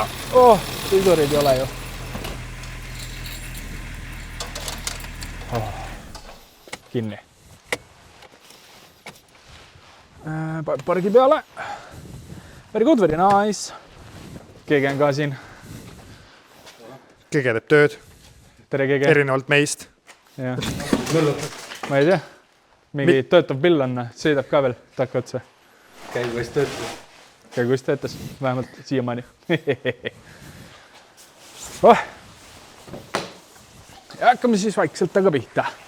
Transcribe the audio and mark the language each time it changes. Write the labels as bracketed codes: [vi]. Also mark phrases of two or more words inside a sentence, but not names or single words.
[et] Pidurid ei ole ju. Kinni. Pargi peale. [en] Very good, very nice. [et] Keegi on ka siin. Kege teeb tööd. Tere, Kege. Erinevalt meist. Ja. Ma ei tea. Mingi töötav pill on, sõidab ka veel takka otsa. Käiguist töötas. Käiguist töötas, vähemalt siiamaani. Ja hakkame siis vaikselt taga pihta.